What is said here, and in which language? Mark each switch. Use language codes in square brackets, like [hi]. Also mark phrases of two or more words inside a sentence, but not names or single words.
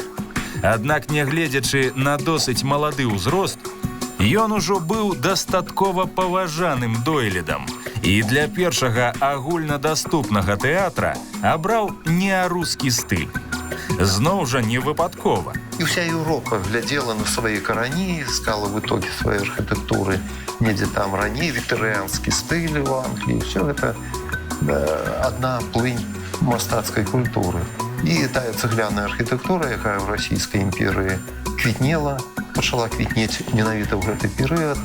[be] Аднак, нягледзячы на досыць малады ўзрост, ён ужо быў дастаткова паважаным дойлідам і для першага агульнадаступнага тэатра абраў неарускі стыль. Зноў жа не выпадкова. І вся Еўропа глядзела на свае карані, [ru] искала в итоге [be] сваёй архітэктуры недзе там раней віктарыянскі стыль у Англіі. Все гэта адна плынь мастацкай культуры. І тая цэгляная архітэктура, якая ў расійскай імперыі квітнела, пачала квітнець менавіта ў гэты перыяд.